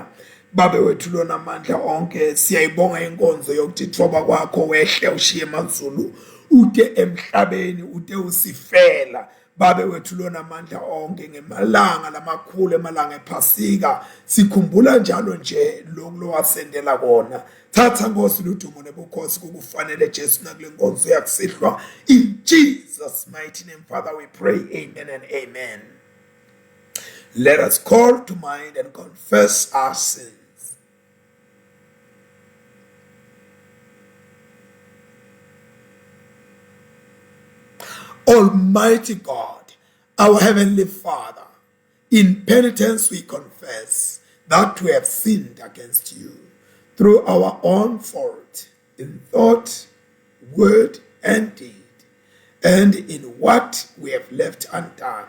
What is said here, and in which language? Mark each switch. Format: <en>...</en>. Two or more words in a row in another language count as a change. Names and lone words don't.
<ss>Babe wethu lona amandla onke, siyayibonga inkonzo yokuthi thoba kwakho wehle ushiye emazulu ude emhlabeni ude usifela. Babe wethu lona amandla onke, ngemalanga lamakhulu emalanga ephasika sikhumbula njalo nje lo wasendela kona. Thatha Nkosi ludumo nebukhosi kukufanele Jesu nakule nkonzo yakusihlwa.</ss> <en>In Jesus' mighty name, Father, we pray. Amen and amen. Let us call to mind and confess our sins. Almighty God, our Heavenly Father, in penitence we confess that we have sinned against you through our own fault, in thought, word, and deed, and in what we have left undone.</en>